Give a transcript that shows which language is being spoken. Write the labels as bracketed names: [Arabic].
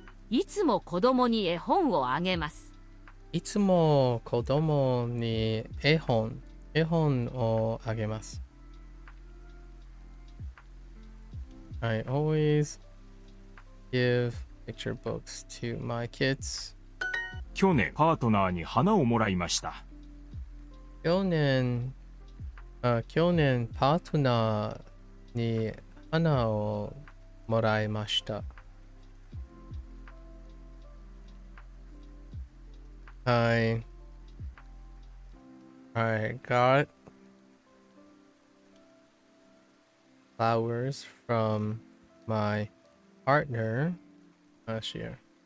[Japanese] いつも子供に絵本をあげます。いつも子供に絵本をあげます。 [English] I always give picture books to my kids. [Japanese] 去年パートナーに花をもらいました。去年パートナーに花をもらいました。 [English] I got flowers from my partner last year.